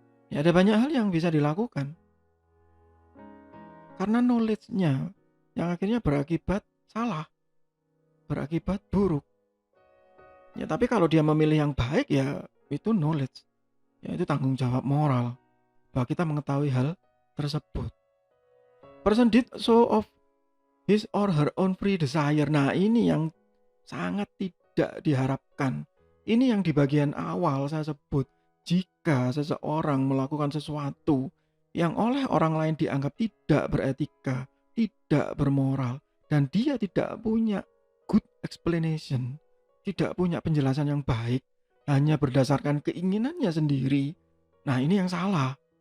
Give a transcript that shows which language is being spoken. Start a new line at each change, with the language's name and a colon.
Indonesian: Ya ada banyak hal yang bisa dilakukan karena knowledge-nya yang akhirnya berakibat salah, berakibat buruk. Ya tapi kalau dia memilih yang baik ya itu knowledge, ya itu tanggung jawab moral bahwa kita mengetahui hal tersebut.
English: Person did so of his or her own free desire.
Indonesian: Nah ini yang sangat tidak diharapkan. Ini yang di bagian awal saya sebut. Jika seseorang melakukan sesuatu yang oleh orang lain dianggap tidak beretika, tidak bermoral, dan dia tidak punya
English: good explanation,
Indonesian: tidak punya penjelasan yang baik, hanya berdasarkan keinginannya sendiri. Nah ini yang salah.